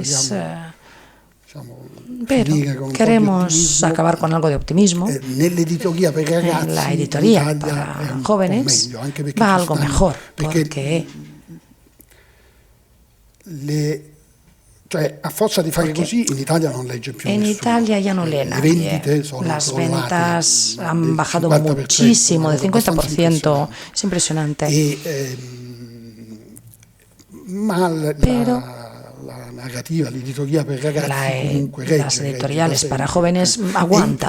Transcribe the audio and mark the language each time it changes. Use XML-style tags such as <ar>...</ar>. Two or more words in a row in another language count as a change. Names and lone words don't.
<es>Pero queremos acabar con algo de optimismo. En la editoría para jóvenes va algo mejor, porque</es> <it>a fuerza di fare così in Italia non legge più</it> <es>en Italia ya no lee nadie. Las ventas han bajado muchísimo, de 50%. Es impresionante. Pero las editoriales para jóvenes aguantan.</es>